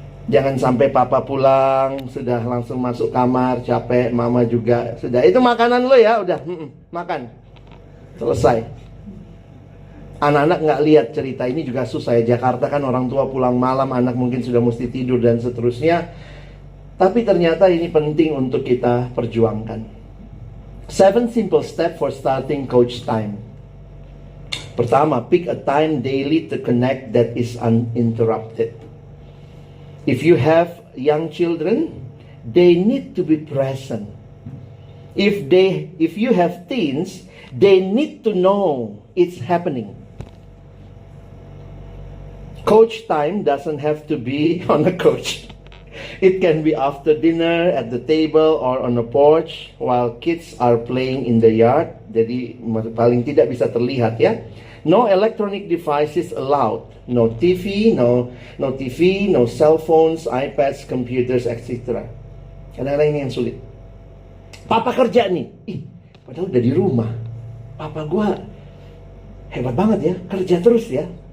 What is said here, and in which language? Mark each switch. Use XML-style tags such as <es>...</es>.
<id>Jangan sampai papa pulang, sudah langsung masuk kamar, capek, mama juga sudah. Itu makanan lo ya, udah, makan. Selesai. Anak-anak nggak lihat cerita ini juga susah ya. Jakarta kan orang tua pulang malam, anak mungkin sudah mesti tidur dan seterusnya. Tapi ternyata ini penting untuk kita perjuangkan.</id> <en>7 simple step for starting coach time.</en> <id>Pertama,</id> <en>pick a time daily to connect that is uninterrupted. If you have young children, they need to be present. If you have teens, they need to know it's happening. Coach time doesn't have to be on a coach. It can be after dinner, at the table, or on a porch while kids are playing in the yard.</en> <id>Jadi paling tidak bisa terlihat ya.</id> <en>No electronic devices allowed. No TV, no cell phones, iPads, computers, etc.</en> <id>Kadang-kadang ini yang sulit. Papa kerja nih. Padahal udah di rumah. Papa gua hebat banget ya, kerja terus ya.</id>